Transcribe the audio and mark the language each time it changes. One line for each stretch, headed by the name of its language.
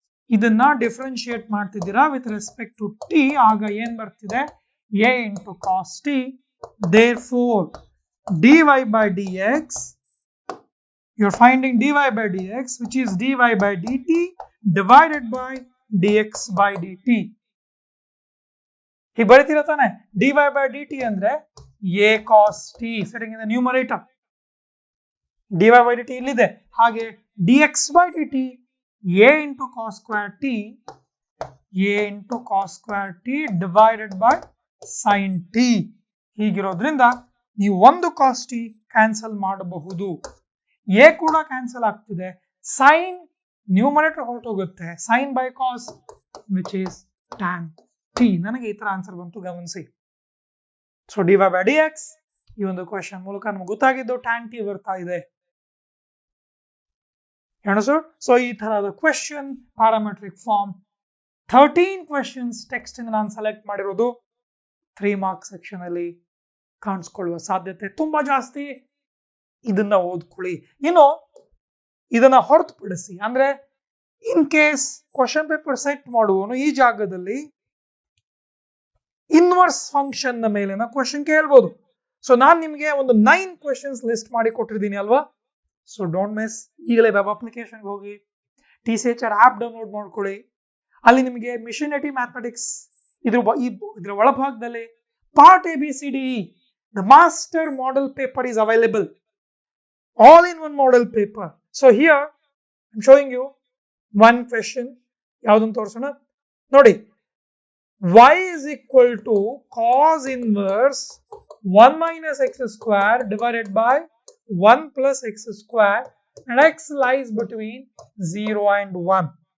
Kannada: ಇದನ್ನ ಡಿಫರೆನ್ಶಿಯೇಟ್ ಮಾಡ್ತಿದ್ದೀರಾ
English: With respect to t.
Kannada: ಆಗ ಏನ್ ಬರ್ತಿದೆ? a into cos t.
English: Therefore dy by dx, you're finding dy by dx, which is dy by dt divided by dx by dt.
Kannada: ಹೀಗೆ ಬರೀತೀರ ತಾನೆ?
English: dy by dt ಅಂದ್ರೆ a cos t sitting in the numerator. dy by dt ಇಲ್ಲಿದೆ. ಹಾಗೆ dx by dt a into cos square t, a into cos square t divided by sin t.
Kannada: ಹೀಗಿರೋದ್ರಿಂದ ನೀವು ಒಂದು cos t cancel ಮಾಡಬಹುದು. a ಕೂಡ cancel ಆಗ್ತಿದೆ. sin numerator ಹೊರಟೋಗುತ್ತೆ.
English: sin by cos which is tan t.
Kannada: ನನಗೆ ಈ ತರ answer ಬಂತು, ಗಮನಿಸಿ. ಸೊ dy by dx ಈ ಒಂದು ಕ್ವೆಶ್ಚನ್ ಮೂಲಕ ನಮಗೆ ಗೊತ್ತಾಗಿದ್ದು tan t ಬರ್ತಾ ಇದೆ. ಸೊ ಈ ತರಹದ question parametric form 13 questions text ಇಂದ ನಾನು ಸೆಲೆಕ್ಟ್ ಮಾಡಿರೋದು 3 ಮಾರ್ಕ್ಸ್ ಸೆಕ್ಷನ್ ಅಲ್ಲಿ ಕಾಣಿಸ್ಕೊಳ್ಳುವ ಸಾಧ್ಯತೆ ತುಂಬಾ ಜಾಸ್ತಿ. ಇದನ್ನ ಓದ್ಕೊಳ್ಳಿ. ಇನ್ನು ಇದನ್ನ ಹೊರತುಪಡಿಸಿ ಅಂದ್ರೆ
English: in case
Kannada: question paper set ಮಾಡುವನು ಈ ಜಾಗದಲ್ಲಿ ಇನ್ವರ್ಸ್ ಫಂಕ್ಷನ್ ನ ಮೇಲಿನ ಕ್ವೆಶ್ಚನ್ ಕೇಳ್ಬೋದು. ಸೊ ನಾನು ನಿಮಗೆ ಒಂದು 9 ಕ್ವೆಶ್ಚನ್ಸ್ ಲಿಸ್ಟ್ ಮಾಡಿ ಕೊಟ್ಟಿದ್ದೀನಿ ಅಲ್ವಾ?
English: So don't miss.
Kannada: ಈಗಲೇ ವೆಬ್ ಅಪ್ಲಿಕೇಶನ್ ಹೋಗಿ TCHR ಆಪ್ ಡೌನ್ಲೋಡ್ ಮಾಡ್ಕೊಳ್ಳಿ. ಅಲ್ಲಿ ನಿಮಗೆ ಮಿಷನರಿ ಮ್ಯಾಥಮೆಟಿಕ್ಸ್ ಇದ್ರ ಒಳಭಾಗದಲ್ಲಿ part
English: ABCDE the master model paper is available, all in one model paper. So here I'm showing you one question.
Kannada: ಯಾವ್ದನ್ನು ತೋರಿಸೋಣ ನೋಡಿ.
English: y is equal to cos inverse 1 minus x square divided by 1 plus x square, and x lies between 0 and 1.